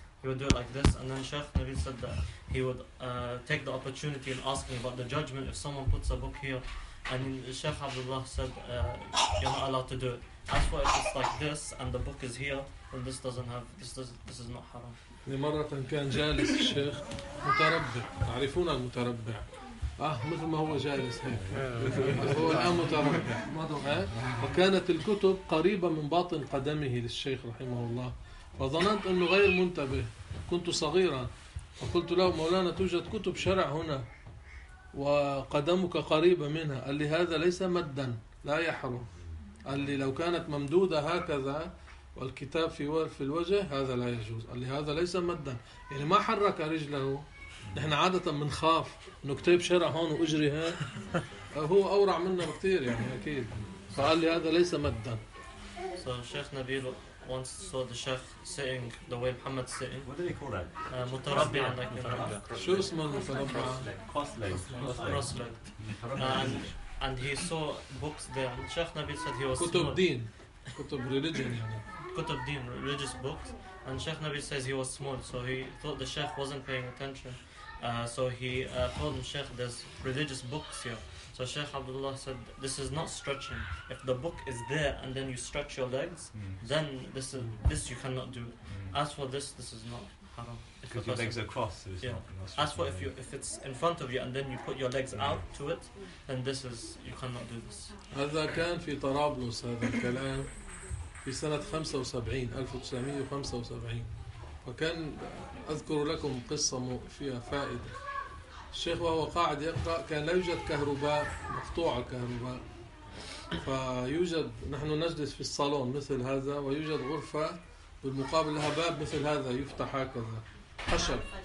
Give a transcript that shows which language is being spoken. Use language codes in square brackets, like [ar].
[en] He would do it like this, and then Sheikh Naveed said that he would take the opportunity in asking about the judgment if someone puts a book here. And Sheikh Abdullah said, you're not allowed to do it. As for if it's like this and the book is here, then this doesn't have, this is not haram. [ar] لمرة كان جالس الشيخ متربع، تعرفون المتربع؟ آه مثل ما هو جالس هيك، هو الآن متربع، ما ضحك؟ وكانت الكتب قريبة من باطن قدمه للشيخ رحمه الله، فظننت إنه غير منتبه، كنت صغيرا، فقلت له مولانا توجد كتب شرع هنا، وقدمك قريبة منها، قال لي هذا ليس مدا، لا يحرم، قال لي لو كانت ممدودة هكذا والكتاب في الوجه هذا لا يجوز. قال لي هذا ليس مدا، يعني ما حرك رجله. نحن عادة بنخاف انه كتاب شرع هون واجري هون، هو اورع منا بكثير يعني اكيد. فقال لي هذا ليس مدا. [en] So Sheikh Naveed once saw the Sheikh sitting the way Muhammad sitting. What do they call that? [ar] شو اسمه المتربع؟ [en] Cross-legged. And he saw books there. And Sheikh Naveed said he was [ar] كتب دين. كتب [en] religion [ar] يعني. [en] Kutub Deen, religious books, and Sheikh Naveed says he was small, so he thought the Sheikh wasn't paying attention. So he told him, Sheikh, there's religious books here. So Sheikh Abdullah said, this is not stretching. If the book is there and then you stretch your legs, then this you cannot do. As for this is not haram. Because your legs are crossed, so it's not As for if it's in front of you and then you put your legs out to it, then this is, you cannot do this. [ar] هذا كان في طرابلس هذا الكلام. في سنة 1975 وكان أذكر لكم قصة فيها فائدة. الشيخ وهو قاعد يقرأ كان لا يوجد كهرباء، مقطوع الكهرباء، فيوجد نحن نجلس في الصالون مثل هذا ويوجد غرفة بالمقابل لها باب مثل هذا يفتح هكذا خشب.